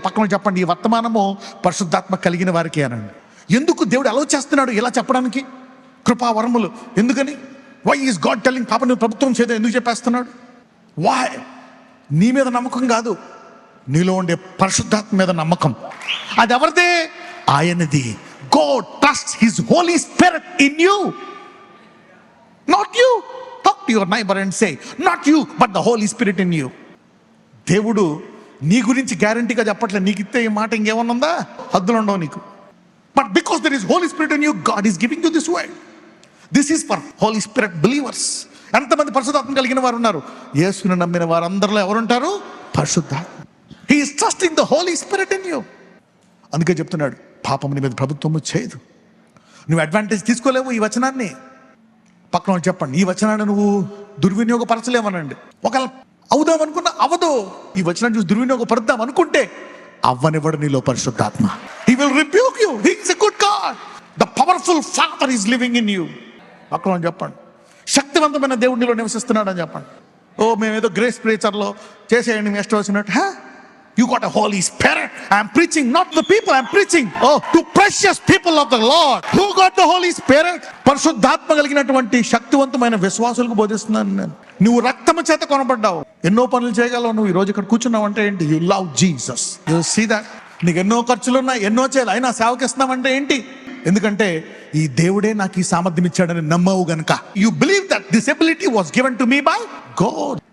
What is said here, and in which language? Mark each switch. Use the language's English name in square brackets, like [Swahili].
[Telugu] పక్కన చెప్పండి, ఈ వర్తమానము పరిశుద్ధాత్మ కలిగిన వారికి అనండి. ఎందుకు దేవుడు అలౌ చేస్తున్నాడు ఇలా చెప్పడానికి? కృపావరములు ఎందుకని? [English] why is God telling [Telugu] పాప నువ్వు ప్రభుత్వం చేయదు ఎందుకు చెప్పేస్తున్నాడు? వై? నీ మీద నమ్మకం కాదు, నీలో ఉండే పరిశుద్ధాత్మ మీద నమ్మకం. అది ఎవరిదే? ఆయనది. [English] God trusts his Holy Spirit in you, not you. Talk to your neighbor and say, not you but the Holy Spirit in you. [Telugu] దేవుడు నీ గురించి గ్యారంటీగా చెప్పట్లేదు. నీకు ఇస్తే ఈ మాట ఇంకేమన్నా ఉందా? హద్దులు ఉండవు నీకు. [English] But because there is Holy Spirit in you, God is giving you this word. This is for Holy Spirit believers. [Telugu] ఎంతమంది పరిశుద్ధాత్మ కలిగిన వారు ఉన్నారు? యేసుని నమ్మిన వారందరిలో ఎవరుంటారు? పరిశుద్ధాత్మ. [English] He is trusting the Holy Spirit in you. [Telugu] అందుకే చెప్తున్నాడు, పాపం నీ మీద ప్రభుత్వము చేయదు. నువ్వు అడ్వాంటేజ్ తీసుకోలేవు ఈ వచనాన్ని. పక్కన వాళ్ళు చెప్పండి, ఈ వచనాన్ని నువ్వు దుర్వినియోగపరచలేమనండి. ఒకవేళ అవుదాం అనుకున్నా అవదు. ఈ వచనాన్ని చూసి దుర్వినియోగపరుద్దాం అనుకుంటే అవ్వనివ్వడు నీలో పరిశుద్ధాత్మ. [English] He will rebuke you. He is a good God. The powerful Father is living in you. [Telugu] పక్కన వాళ్ళు చెప్పండి, శక్తివంతమైన దేవుడు నీలో నివసిస్తున్నాడు అని చెప్పండి. ఓ మేమేదో గ్రేస్ ప్రీచర్లో చేసేయండి మీ ఇష్టం వచ్చినట్టు. [English] You got a Holy Spirit. I am preaching not to the people, I am preaching to precious people of the Lord. Who got the Holy Spirit? [Telugu] పరిశుద్ధాత్మ కలిగినటువంటి శక్తివంతమైన విశ్వాసులకు బోధిస్తున్నాను నేను. నువ్వు రక్తము చేత కొనబడ్డావు. ఎన్నో పనులు చేయగలవు. నువ్వు ఈ రోజు ఇక్కడ కూర్చున్నావు అంటే ఏంటి? [English] You love Jesus. You see that? [Telugu] నీకు ఎన్నో ఖర్చులు ఉన్నాయి, ఎన్నో చేయాలి, అయినా సేవకిస్తున్నావంటే ఏంటి? ఎందుకంటే ఈ దేవుడే నాకు ఈ సామర్థ్యం ఇచ్చాడని నమ్మవు గనుక. [English] You believe that this ability was given to me by God.